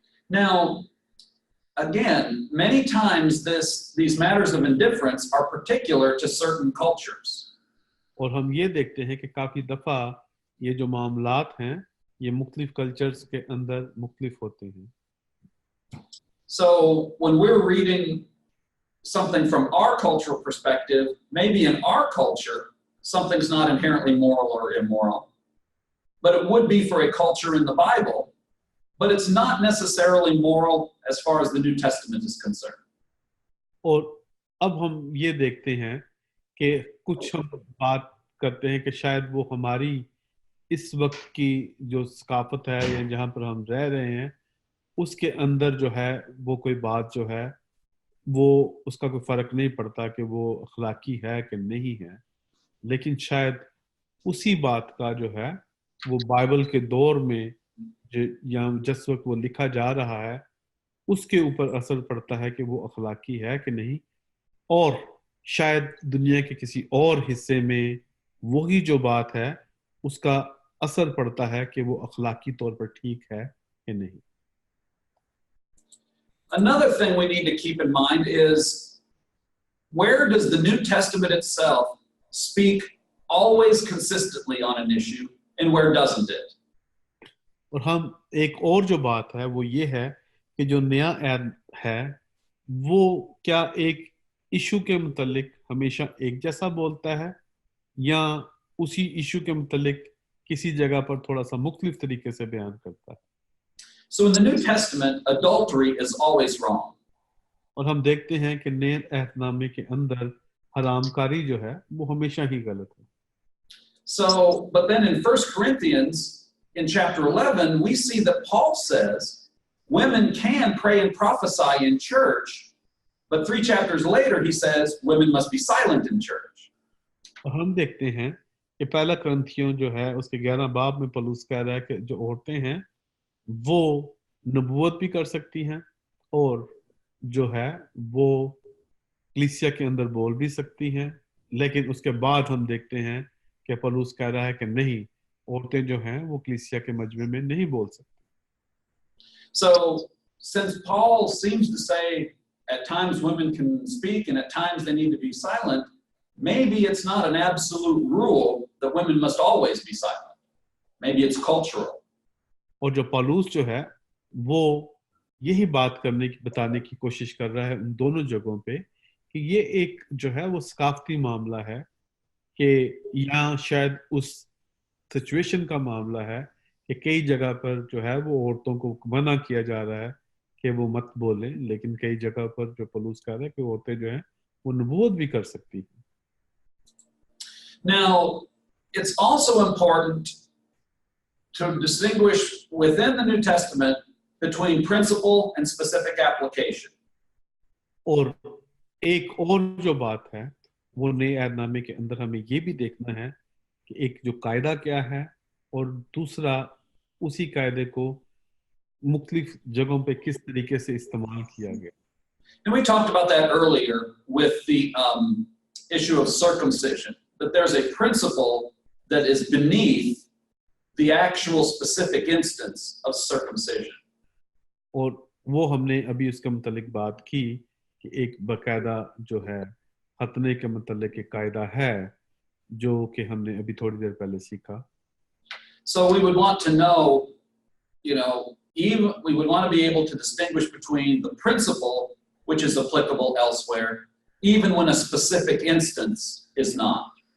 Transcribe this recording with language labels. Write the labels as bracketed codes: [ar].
[en] Now, again, many times these matters of indifference are particular to certain cultures. [hi] और हम ये देखते हैं कि काफी दफा ये जो मामलात हैं ये मुख्तलिफ कल्चर्स के अंदर मुख्तलिफ होते हैं. [en] So when we're reading something from our cultural perspective, maybe in our culture, something's not inherently moral or immoral, but it would be for a culture in the Bible, but it's not necessarily moral as far as the New Testament is concerned. [hi] और अब हम ये देखते हैं कि कुछ हम बात करते हैं कि शायद वो हमारी इस वक्त की जो सकाफत है या जहाँ पर हम रह रहे हैं उसके अंदर जो है वो कोई बात जो है वो उसका कोई फर्क नहीं पड़ता कि वो अखलाकी है कि नहीं है, लेकिन शायद उसी बात का जो है वो बाइबल के दौर में या जिस वक्त वो लिखा जा रहा है उसके ऊपर असर पड़ता है कि वो अखलाकी है कि नहीं, और शायद दुनिया के किसी और हिस्से में वही जो बात है उसका असर पड़ता है कि वो अखलाकी तौर पर ठीक है कि नहीं. [en] Another thing we need to keep in mind is, where does the New Testament itself speak always consistently on an issue and where doesn't it? [hi] और हम एक और जो बात है वो ये है कि जो नया ऐद है वो क्या एक इशू के मुतालिक हमेशा एक जैसा बोलता है या उसी इशू के मुतालिक किसी जगह पर थोड़ा सा मुख्तलिफ तरीके से बयान करता है. [en] So in the New Testament, adultery is always wrong. [hi] और हम देखते हैं कि नए अहदनामे के अंदर हरामकारी जो है वो हमेशा ही गलत है. [en] So, but then in 1 Corinthians, in chapter 11, we see that Paul says women can pray and prophesy in church, but 3 chapters later he says women must be silent in church. [hi] और हम देखते हैं कि पहला करंथियों जो है उसके 11 बाब में पौलुस कह रहा है कि जो औरतें हैं वो नबूवत भी कर सकती हैं और जो है वो कलीसिया के अंदर बोल भी सकती हैं, लेकिन उसके बाद हम देखते हैं कि पौलुस कह रहा है कि नहीं, औरतें जो हैं वो कलीसिया के मजमे में नहीं बोल सकती. [en] So, since Paul seems to say at times women can speak and at times they need to be silent, maybe it's not an absolute rule that women must always be silent. Maybe it's cultural. [hi] और जो पौलुस जो है वो यही बात बताने की कोशिश कर रहा है उन दोनों जगहों पे कि ये एक जो है वो सकाफती मामला है कि यहाँ शायद उस सिचुएशन का मामला है कि कई जगह पर जो है वो औरतों को मना किया जा रहा है कि वो मत बोलें, लेकिन कई जगह पर जो पौलुस कह रहा है कि औरतें जो हैं वो नबूवत भी कर सकती हैं. [en] Now, it's also important to distinguish within the New Testament between principle and specific application. [hi] और एक और जो बात है वो नए ऐहदनामे के अंदर हमें ये भी देखना है कि एक जो कायदा क्या है और दूसरा उसी कायदे को मुख्तलिफ जगहों पे किस तरीके से इस्तेमाल किया गया. [en] And we talked about that earlier with the issue of circumcision, that there's a principle that is beneath the actual specific instance of circumcision. [hi] और वो हमने अभी उसके मुतालिक बात की कि एक बाकायदा जो है खतने के मुतालिक एक कायदा है जो कि हमने अभी थोड़ी देर पहले सीखा. [en] So we would want to know, even we would want to be able to distinguish between the principle which is applicable elsewhere, even when a specific instance is not.